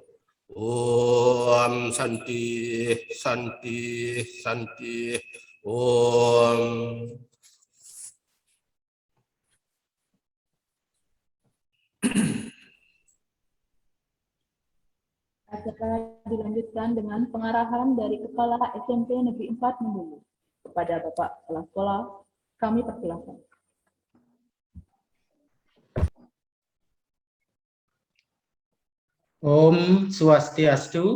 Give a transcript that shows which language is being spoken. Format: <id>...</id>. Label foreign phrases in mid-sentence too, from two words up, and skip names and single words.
<ban>Om Santi, Santi, Santi. Om.</ban> <id>Acara dilanjutkan dengan pengarahan dari Kepala SMP Negeri 4 Mendulu. Kepada Bapak Kepala Sekolah, kami persilakan.</id> <ban>Om Swastiastu.</ban>